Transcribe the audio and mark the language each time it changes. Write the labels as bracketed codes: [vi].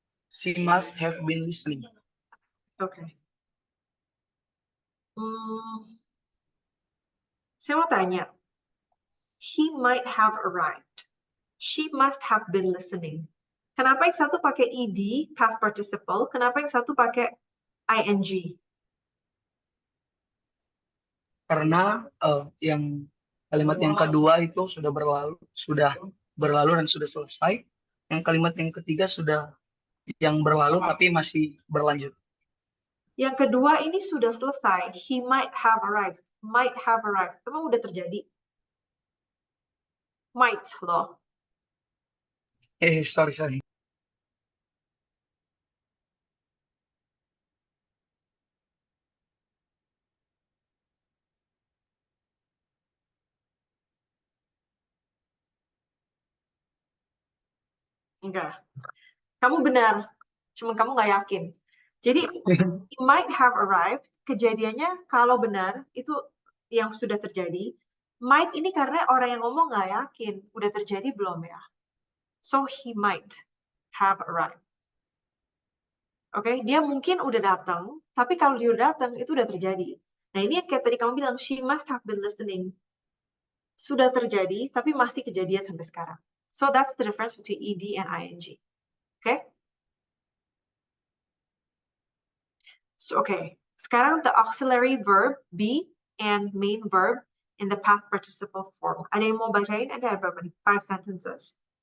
[en] She must have been listening. Okay. [id] Saya mau tanya. [en] He might have arrived. She must have been listening. [id] Kenapa yang satu pakai ed, past participle? Kenapa yang satu pakai ing? Karena yang kalimat yang kedua itu sudah berlalu dan sudah selesai. Yang kalimat yang ketiga sudah yang berlalu tapi masih berlanjut. Yang kedua ini sudah selesai. [en] He might have arrived. Might have arrived. [id] Emang udah terjadi? [en] Might loh. Sorry. [id] Enggak. Kamu benar. Cuma kamu nggak yakin. [en] Jadi, he might have arrived. [id] Kejadiannya kalau benar, itu yang sudah terjadi. Might ini karena orang yang ngomong nggak yakin. Udah terjadi belum ya? [en] So, he might have arrived. [id] Oke, dia mungkin udah datang, tapi kalau dia udah datang, itu udah terjadi. Nah, ini kayak tadi kamu bilang, [en] she must have been listening. [id] Sudah terjadi, tapi masih kejadian sampai sekarang. [en] So, that's the difference between ed and ing. Okay? So, okay. Sekarang the auxiliary verb be and main verb in the past participle form. [id] Ada yang mau bacain? Ada berapa nih? [en] 5 sentences.